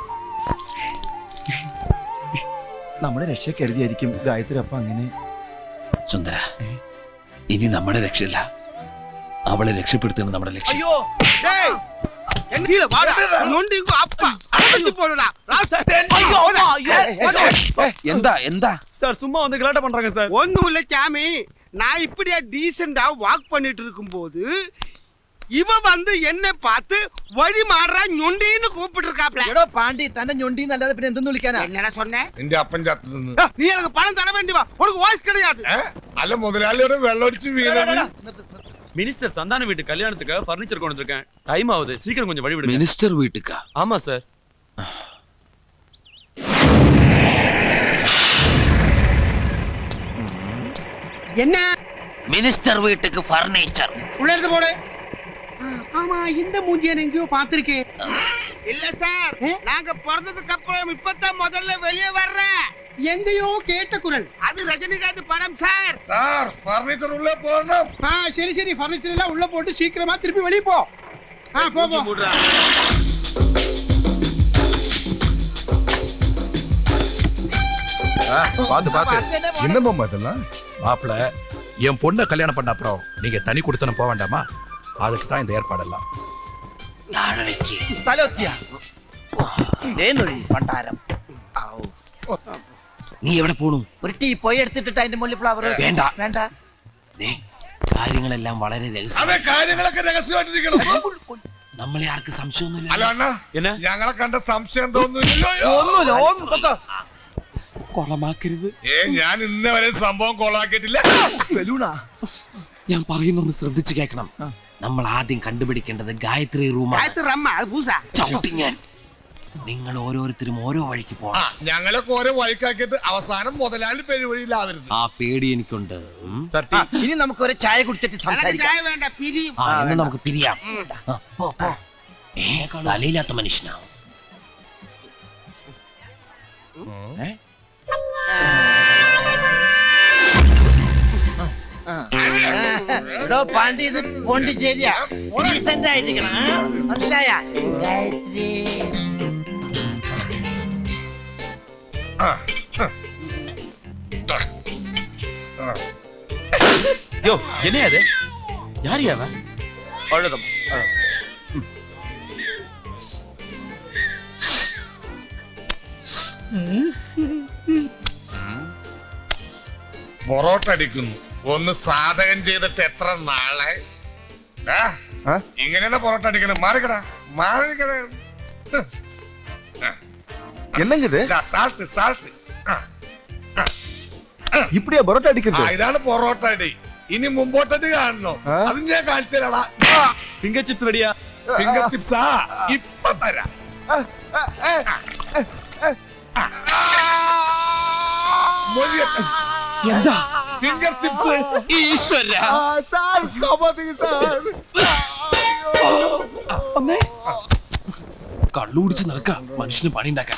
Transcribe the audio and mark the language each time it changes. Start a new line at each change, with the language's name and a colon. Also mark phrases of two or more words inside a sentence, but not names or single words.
Malayalam: നമ്മുടെ രക്ഷ കരുതിയായിരിക്കും ഗായത്രി അപ്പൊ അങ്ങനെ. സുന്ദര, ഇനി നമ്മുടെ രക്ഷയില്ല, അവളെ രക്ഷപ്പെടുത്തുന്നത് നമ്മുടെ ലക്ഷ്യം. അയ്യോ എന്താ എന്താ
Tamil: சார் சும்மா வந்து கலாட்ட பண்றாங்க சார். ஒண்ணும் இல்ல சாமி, நான் இப்படியா டீசெண்டா வாக் பண்ணிட்டு இருக்கும்போது இவ வந்து என்ன பார்த்து வழி மாறா ഞൊണ്ടിന്ന് കൂപ്പിட்டு இருக்காப்ல.
Malayalam: എടോ പാണ്ടി, തന്നെ ഞൊണ്ടി എന്നല്ലാതെ പിന്നെ എന്തെന്ന് വിളിക്കാനാ?
Tamil: என்னடா சொன்னே?
Malayalam: എന്റെ അപ്പൻ ചത്തു നിന്ന്.
Tamil: நீ எனக்கு பணம் தர வேண்டி வா, உனக்கு வாய்ஸ் கிடையாது.
Malayalam: അല്ല മുതലാളിയുടെ വെള്ളമടിച്ച് വീണത്.
Tamil: மினிஸ்டர் சந்தான வீட்டு கல்யாணத்துக்கு ஃபர்னிச்சர் கொண்டு வந்திருக்கேன். டைம் ஆகுது, சீக்கிரம் கொஞ்சம் வழி விடுங்க. மினிஸ்டர் வீட்டுக்கா? ஆமா சார். என்ன மினிஸ்டர் வீட்டுக்கு ஃபர்னிச்சர். உள்ள இருந்து போடு. ஆமா, இந்த மூஞ்சியை நான் எங்கேயோ பார்த்திருக்கேன். இல்ல சார், நாங்க பிறந்ததுக்கு அப்புறம் இப்பதான் முதல்ல வெளியே வர்றேன். எங்கேயோ கேட்ட குரல். அது ரஜினிகாந்த் படம் சார்.
Malayalam: സാർ ഫർണിച്ചർ ഉള്ളിൽ പോകണം.
Tamil: சரி சரி, ஃபர்னிச்சர் எல்லாம் உள்ள போட்டு சீக்கிரமா திருப்பி வெளியே போ. போ போ. பாத்து பாத்து. என்னம்மா இதெல்லாம்? மாப்பிள, என் பொண்ணை கல்யாணம் பண்ண அப்புறம் நீங்க தனி கொடுத்தன போக வேண்டாமா? அதுக்கு தான் இந்த ஏற்பாடெல்லாம்.
Malayalam: സ്ഥലമെത്തിയാ പണ്ടാരം. നീ എവിടെ പോണു? ഒരു ടീ പോയി എടുത്തിട്ട് അതിന്റെ മുകളിൽ ഫ്ലവർ വേണ്ട. വേണ്ട. കാര്യങ്ങളെല്ലാം വളരെ രഹസ്യം. അതെ, കാര്യങ്ങളൊക്കെ രഹസ്യമായിട്ടിരിക്കണം. നമ്മളെ ആർക്ക് സംശയമൊന്നുമില്ല. അല്ല അണ്ണ,
Tamil: என்ன?
Malayalam: ഞങ്ങളെ കണ്ട സംശയം തോന്നുന്നില്ലല്ലോ. കൊളമാക്കരുത്. ഞാൻ ഇന്ന വരെ സംഭവം കൊളാക്കിയിട്ടില്ല. ഞാൻ പറയുന്നൊന്ന് ശ്രദ്ധിച്ചു കേൾക്കണം. നമ്മൾ ആദ്യം കണ്ടുപിടിക്കേണ്ടത് ഗായത്രി റൂമാണ്. ചവിട്ടി ഞാൻ. നിങ്ങൾ ഓരോരുത്തരും ഓരോ വഴിക്ക് പോകണം. ഞങ്ങളൊക്കെ ഓരോ വഴിക്കാക്കിയിട്ട് അവസാനം മുതലാളി പെരുവഴിയിലാവരുത്. ആ പേടി എനിക്കുണ്ട്.
Tamil: சார் டீ.
Malayalam: ഇനി നമുക്ക് ഒരു ചായ കുടിച്ചിട്ട് സംസാരിക്കാം. வேണ്ട பிரி. ആ, എന്നാ നമുക്ക് പിരിയാം. ആ, പോ, പോ. തലയില്ലാത്ത മനുഷ്യനാ. എടോ പാണ്ടി, ഇത് പോണ്ടിച്ചേരിയാ. ഡീസന്റ് ആയിരിക്കണം, മനസ്സിലായ? ഗായത്രി.
Tamil: யோ, என்னையா அது? யார் யாவ? அழுதம்.
Malayalam: പൊറോട്ട അടിക്കുന്നു. ഒന്ന് സാധകം ചെയ്തിട്ട് എത്ര നാളെ? ഇങ്ങനെയാണ് പൊറോട്ട അടിക്കണം. മാറിക്കട മാറിക്കട.
Tamil: என்னங்குது?
English: salt salt.
Tamil: இப்படியா பரோட்டா அடிக்கிறது?
Malayalam: ഇതാണ് പൊറോട്ട അടി. ഇനി മുമ്പോട്ടടി കാണണോ? അത് ഞാൻ കാണിച്ചു തരാടാ.
English: finger chips
Tamil: ரெடியா?
English: finger chips
Malayalam: ഇപ്പൊ തരാം. എന്താ
English: finger chips.
Malayalam: ഈശ്വര. കള്ളു കുടിച്ച് നടക്ക മനുഷ്യന് പണി ഉണ്ടാക്കാൻ.